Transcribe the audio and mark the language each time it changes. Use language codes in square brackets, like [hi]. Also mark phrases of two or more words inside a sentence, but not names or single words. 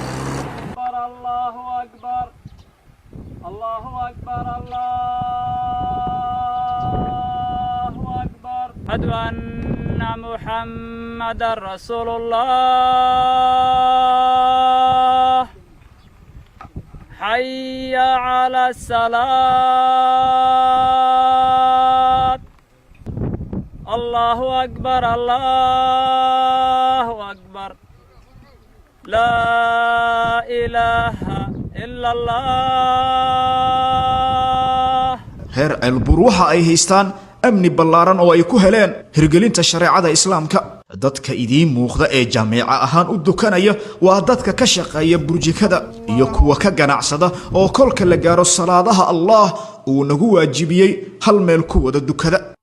[ar] الله أكبر. الله أكبر. الله أكبر. أشهد أن محمدا رسول الله. حي على الصلاة. الله أكبر. الله أكبر. لا إله إلا الله. [so] Reer Ceelbuur waxa ay haystaan amni ballaaran oo ay ku heleen hirgelinta shareecada Islaamka. Dadka idiin muuqda ee jameeca ahaan u dukanaya waa dadka ka shaqeeya burjikada iyo kuwa ka ganacsada oo kolka la gaaro salaadaha Allah uu nagu waajibiyey hal meel ku wada dukada.